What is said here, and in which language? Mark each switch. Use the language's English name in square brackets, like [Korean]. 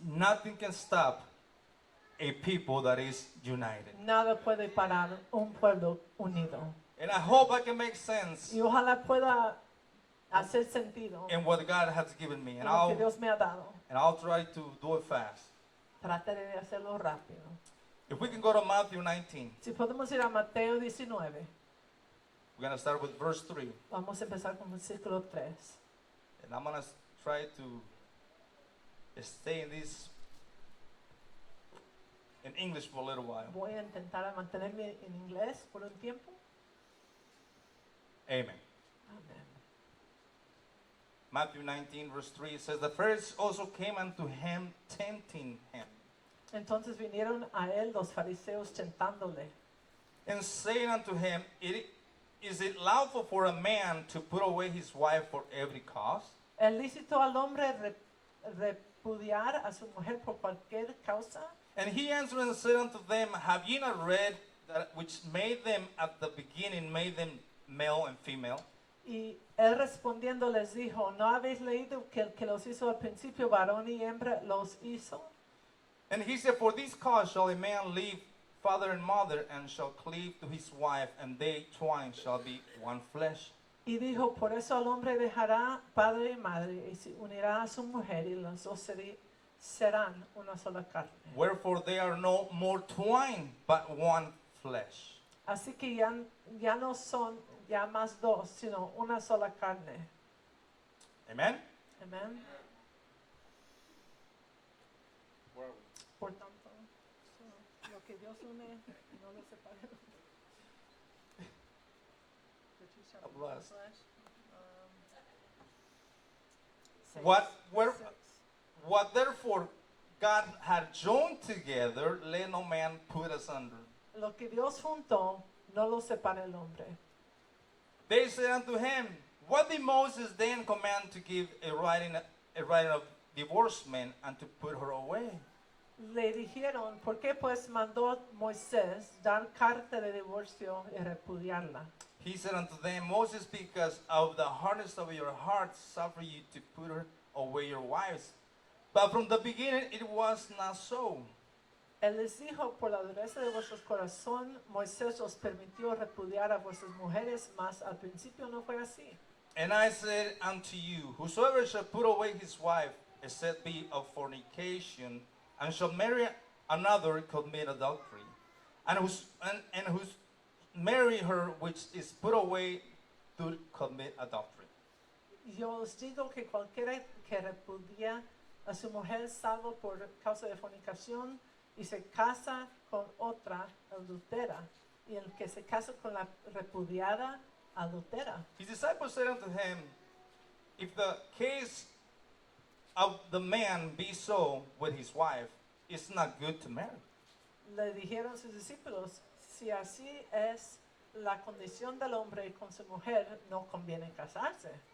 [English] nothing can stop a people that is united. [Spanish] nada puede parar un pueblo unido. [English] And I hope I can make sense [Spanish] Y ojalá pueda hacer sentido [English] in what God has given me, [Spanish] en lo que Dios me ha dado. [English] and I'll try to do it fast. [Spanish] Trataré de hacerlo rápido. [English] If we can go to Matthew 19, [Spanish] Si podemos ir a Mateo 19, [English] we're gonna start with verse 3, [Spanish] vamos a empezar con el versículo 3. [English] and I'm gonna try to stay in English for a little while. [Spanish] Voy a intentar mantenerme en inglés por un tiempo. [English] Amen. [Spanish] Amén. [English] Matthew 19, verse 3, it says, the Pharisees also came unto him, tempting him, [Spanish] Entonces vinieron a él los fariseos tentándole [English] and saying unto him, Is it lawful for a man to put away his wife for every cause? [Spanish] ¿Es lícito al hombre repudiar a su mujer por cualquier causa? [English] And he answered and said unto them, Have ye not read that which made them at the beginning, made them male and female? [Spanish] Y él respondiendo les dijo, ¿no habéis leído que el que los hizo al principio, varón y hembra, los hizo? [English] And he said, For this cause shall a man leave father and mother, and shall cleave to his wife, and they twain shall be one flesh. [Spanish] Y dijo, por eso el hombre dejará padre y madre y se unirá a su mujer y los dos serán una sola carne. [English] Wherefore they are no more twain, but one flesh. [Spanish] Así que ya no son ya más dos, sino una sola carne. [English] Amen? [Spanish] Amén. Por tanto, lo que Dios une, no lo separe. [English] The two shall be one Blessed. flesh. [Spanish] Seis. [English] Six. What therefore God had joined together, let no man put asunder. [Spanish] Lo que Dios juntó, no lo separa el hombre. [English] They said unto him, What did Moses then command to give a writing of divorcement and to put her away? [Spanish] Le dijeron, ¿por qué pues mandó Moisés dar carta de divorcio y repudiarla? [English] He said unto them, Moses, because of the hardness of your heart, suffer you to put her away your wives. But from the beginning it was not so. [Spanish] Él les dijo, por la dureza de vuestro corazón, Moisés os permitió repudiar a vuestras mujeres, mas al principio no fue así. [English] And I said unto you, Whosoever shall put away his wife, except be of fornication, and shall marry another, commit adultery. and who's marry her, which is put away to commit adultery. [Spanish] Yo os digo que cualquiera que repudia a su mujer salvo por causa de fornicación y se casa con otra adultera, y el que se casa con la repudiada adultera. [English] His disciples said unto him, if the case of the man be so with his wife, it's not good to marry. [Spanish] Le dijeron sus discípulos, si así es la condición del hombre con su mujer, no conviene casarse.